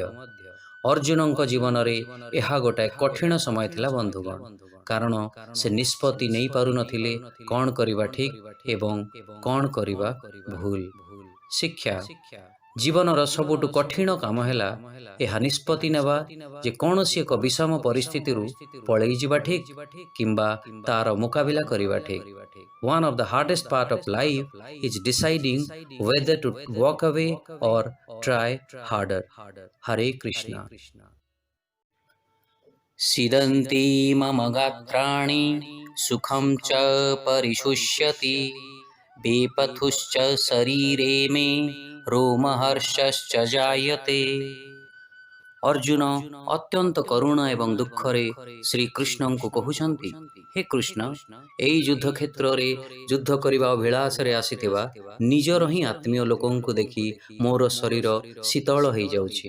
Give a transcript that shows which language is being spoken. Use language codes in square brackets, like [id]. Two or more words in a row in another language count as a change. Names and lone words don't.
[or] ଅର୍ଜୁନଙ୍କ ଜୀବନରେ ଏହା ଗୋଟାଏ କଠିନ ସମୟ ଥିଲା ବନ୍ଧୁଗଣ, କାରଣ ସେ ନିଷ୍ପତ୍ତି ନେଇପାରୁନଥିଲେ କ'ଣ କରିବା ଠିକ ଏବଂ କ'ଣ କରିବା ଭୁଲ। ଶିକ୍ଷା ଜୀବନର ସବୁଠୁ କଠିନ କାମ ହେଲା ଏହା ନିଷ୍ପତ୍ତି ନେବା ଯେ କୌଣସି ଏକ ବିଷମ ପରିସ୍ଥିତିରୁ ପଳେଇ ଯିବା ଠିକ କିମ୍ବା ତାର ମୁକାବିଲା କରିବା ଠିକ। [en] One of the hardest part of life is deciding whether to walk away or try harder. Hare Krishna. [sa] सीदन्ति मम गात्राणि सुखं च परिशुष्यति बेपथुश्च शरीरे मे रोमहर्षश्च जायते। [or] ଅର୍ଜୁନ ଅତ୍ୟନ୍ତ କରୁଣ ଏବଂ ଦୁଃଖରେ ଶ୍ରୀକୃଷ୍ଣଙ୍କୁ କହୁଛନ୍ତି, ହେ କୃଷ୍ଣ, ଏହି ଯୁଦ୍ଧ କ୍ଷେତ୍ରରେ ଯୁଦ୍ଧ କରିବା ଅଭିଳାଷରେ ଆସିଥିବା ନିଜର ହିଁ ଆତ୍ମୀୟ ଲୋକଙ୍କୁ ଦେଖି ମୋର ଶରୀର ଶୀତଳ ହୋଇଯାଉଛି।